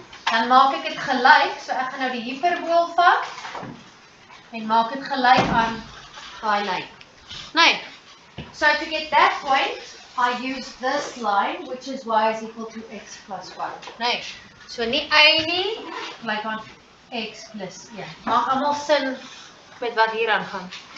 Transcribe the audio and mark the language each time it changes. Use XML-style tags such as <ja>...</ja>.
<af>Dan maak ek dit gelyk, so ek gaan nou die hiperbool vat en maak dit gelyk aan daai lyn. Nee.</af> <en>So to get that point, I use this line, which is y is equal to x plus 1.</en> <af>Nee. So nie y nie, gelyk aan x plus 1. Maak almal sin met wat hier aangaan.</af>